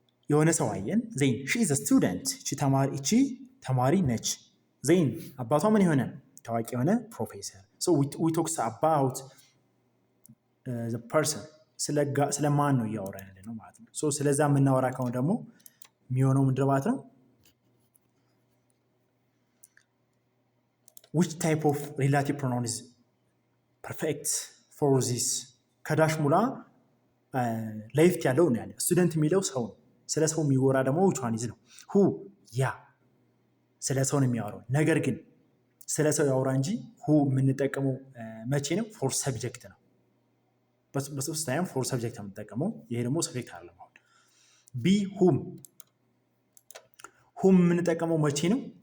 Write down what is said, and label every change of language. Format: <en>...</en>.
<am>የሆነ ሰው አየን። ዜን ሺ ኢዝ ስቱደንት እቺ ተማሪ ነች። ዜን አባቷ ምን የሆነ ታዋቂ የሆነ ፕሮፌሰር። ሶ ዊ ቶክስ አባውት ዘ ፐርሰን ስለ ማን ነው እያወራን ያለ ነው ማለት ነው። ሶ ስለዛ የምናወራ ከሆነ ደግሞ የሚሆነው ምንድን ማለት ነው?</am> <en>which type of relative pronoun is perfect for this?</en> <am>ከዳሽ ሙላ ላይፍት ያለው ነው ያለ። ስቱደንት የሚለው ሰው ነው። ስለ ሰው የሚወራ ደግሞ</am> <en>which one is</en> <am>ነው? who ያ ስለ ሰው ነው የሚያወራው። ነገር ግን ስለ ሰው ያወራ እንጂ who የምንጠቀመው መቼ ነው? ፎር ሰብጀክት ነው። በሶስት ታይም ፎር ሰብጀክት ነው የምንጠቀመው። ይሄ ደግሞ ሰብጀክት አይደለም። አሁን ቢ ሁም የምንጠቀመው መቼ ነው?</am>